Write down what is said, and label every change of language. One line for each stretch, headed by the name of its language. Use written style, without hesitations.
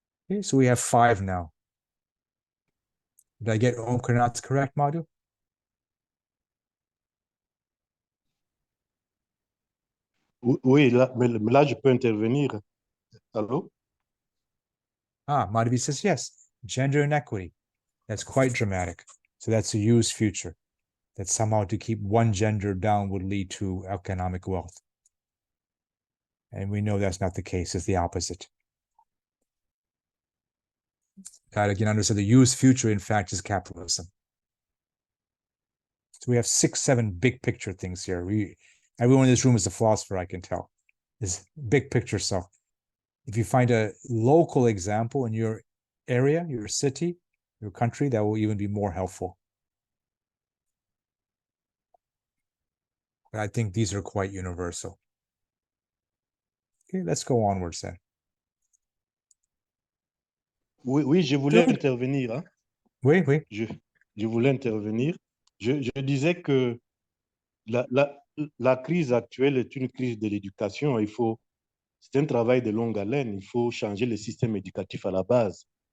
English: Okay, so we have 5 now. Did I get Om Karnath correct, Madhu?
French: Oui, là, mais là, je peux intervenir. Allô?
English: Madhavi says yes. Gender inequity. That's quite dramatic. So that's a used future. That somehow to keep one gender down would lead to economic wealth. And we know that's not the case, it's the opposite. God, again, understand the used future, in fact, is capitalism. So we have 6, 7 big picture things here. Everyone in this room is a philosopher, I can tell. This big picture stuff. If you find a local example in your area, your city, your country, that will even be more helpful. But I think these are quite universal. Okay, let's go onwards then.
French: Oui, je voulais intervenir. Hein. Oui. Je voulais intervenir. Je disais que la crise actuelle est une crise de l'éducation. C'est un travail de longue haleine. Il faut changer le système éducatif à la base.